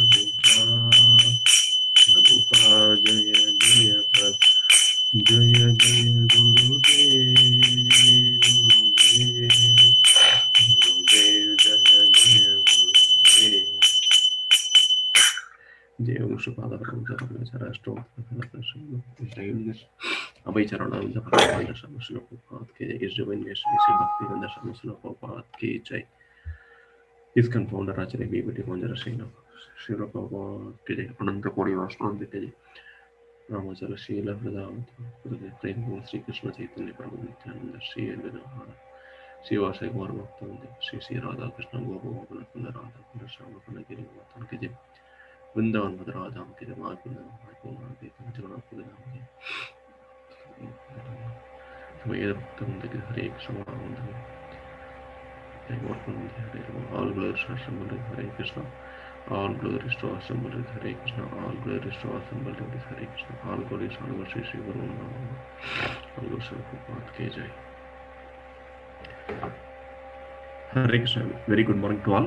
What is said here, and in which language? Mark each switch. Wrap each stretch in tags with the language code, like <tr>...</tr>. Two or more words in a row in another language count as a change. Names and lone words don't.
<hi>प्रभुपाद जय जय प्रभु जय जय गुरुदेव गुरुदेव गुरुदेव जय जय गुरुदेव जय वंशपाद अभय चरण श्लोक के जय इस जीवन श्री भक्ति श्लोक की जय</hi> <en>ISKCON founder Acharya B.B.T.</en> <hi>Manjara Srila Prabhupada के जय अनंत कोटि वैष्णव के जय रामाचार्य शील हृदय प्रेम श्री कृष्ण चैतन्य प्रभु नित्यानंद श्री अद्वैत श्री वासई गौर भक्तवृंद श्री श्री राधा कृष्ण गोपकुंद राधा कुंड श्याम कुंड गिरिवर्धन के जय वृंदावन मद राधा के जय माधुर्य जगन्नाथ के जय भक्तवृंद के हरे कृष्ण</hi> <en>all glories to Assembled Hare Krishna, all glories to Assembled Hare Krishna, all glories to Assembled Hare Krishna, all glories to Shri Shri Guru Namaha, all glories to Prabhupada</en> <hi>की जय.</hi> <en>Hare Krishna, very good morning to all.</en>